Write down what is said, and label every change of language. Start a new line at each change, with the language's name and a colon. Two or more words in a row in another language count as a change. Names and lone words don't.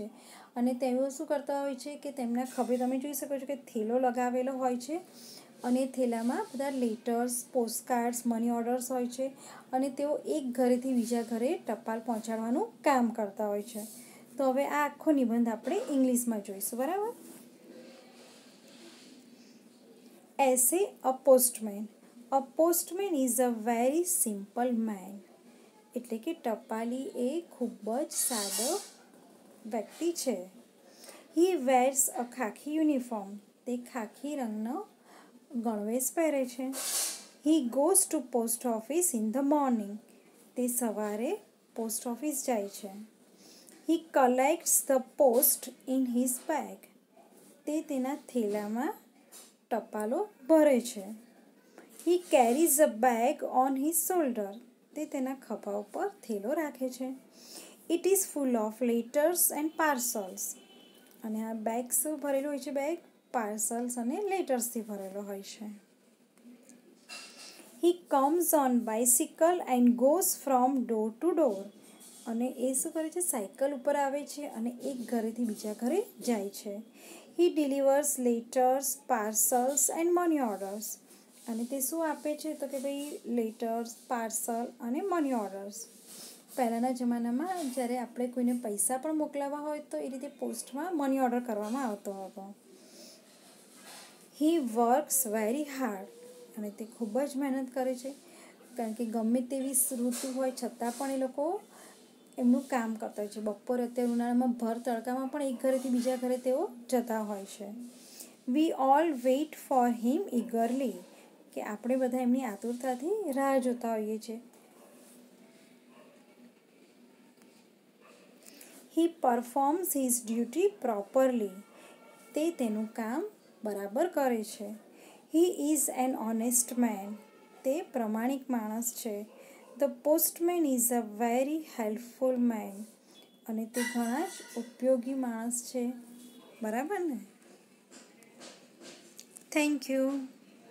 Gujarati: અને તેઓ શું કરતા હોય છે કે તેમના ખભે તમે જોઈ શકો છો કે થેલો લગાવેલો હોય છે અને થેલામાં બધા લેટર્સ, પોસ્ટકાર્ડ્સ,
English: money orders
Gujarati: હોય છે અને તેઓ એક ઘરેથી બીજા ઘરે ટપાલ પહોંચાડવાનું કામ કરતા હોય છે. તો હવે આ આખો નિબંધ આપણે ઇંગ્લિશમાં જોઈશું, બરાબર?
English: Essay A Postman. A postman is a very simple man.
Gujarati: એટલે કે ટપાલી એ ખૂબ જ સાદો વ્યક્તિ છે.
English: He wears a khaki uniform.
Gujarati: તે ખાખી રંગનો ગણવેશ પહેરે છે.
English: He goes to post office in the morning.
Gujarati: તે સવારે
English: post office
Gujarati: જાય છે.
English: He collects the post in his bag.
Gujarati: તે તેના થેલામાં ટપાલો ભરે છે.
English: He carries a bag on his shoulder.
Gujarati: તે તેના ખભા ઉપર થેલો રાખે છે.
English: It is full of letters and parcels.
Gujarati: અને આ બેગ શું ભરેલું હોય છે? બેગ પાર્સલ્સ અને લેટર્સથી ભરેલો હોય છે.
English: He comes on bicycle and goes from door to door.
Gujarati: અને એ શું કરે છે? સાયકલ ઉપર આવે છે અને એક ઘરેથી બીજા ઘરે જાય છે.
English: He delivers letters, parcels and money orders.
Gujarati: અને તે શું આપે છે? તો કે ભાઈ લેટર્સ, પાર્સલ અને
English: money orders.
Gujarati: પહેલાંના જમાનામાં જ્યારે આપણે કોઈને પૈસા પણ મોકલાવવા હોય તો એ રીતે પોસ્ટમાં
English: money order
Gujarati: કરવામાં આવતો હતો.
English: He works very hard.
Gujarati: અને તે ખૂબ જ મહેનત કરે છે કારણ કે ગમે તેવી ઋતુ હોય છતાં પણ એ લોકો એમનું કામ કરતા હોય છે. બપોરે અત્યારે ઉનાળામાં ભર તડકામાં પણ એક ઘરેથી બીજા ઘરે તેઓ જતા હોય છે.
English: We all wait for him eagerly.
Gujarati: કે આપણે બધા એમની આતુરતાથી રાહ જોતા હોઈએ છીએ.
English: He performs his duty properly.
Gujarati: તે તેનું કામ બરાબર કરે છે.
English: He is an honest man.
Gujarati: તે પ્રામાણિક માણસ છે.
English: The postman is a very helpful man.
Gujarati: અને તે ઘણા જ ઉપયોગી માણસ છે, બરાબર ને?
English: thank you.